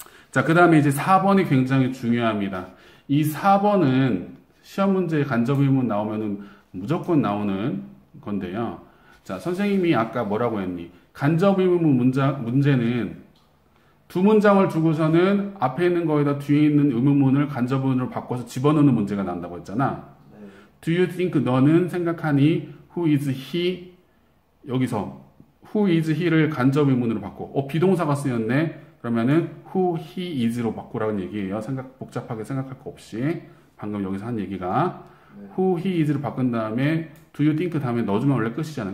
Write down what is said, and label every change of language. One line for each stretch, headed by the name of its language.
Korean: 자, 그 다음에 이제 4번이 굉장히 중요합니다. 이 4번은 시험 문제에 간접 의문 나오면은 무조건 나오는 건데요. 자, 선생님이 아까 뭐라고 했니? 간접 의문 문제는 두 문장을 주고서는 앞에 있는 거에다 뒤에 있는 의문문을 간접 의문으로 바꿔서 집어넣는 문제가 난다고 했잖아. 네.
English: Do you think
Korean: 너는 생각하니
English: who is he?
Korean: 여기서
English: who is he
Korean: 를 간접 의문으로 바꿔. 비동사가 쓰였네. 그러면은
English: who he is
Korean: 로 바꾸라는 얘기예요. 복잡하게 생각할 거 없이. 방금 여기서 한 얘기가 네.
English: who he is
Korean: 로 바꾼 다음에
English: do you think
Korean: 다음에 넣어주면 원래 끝이잖아.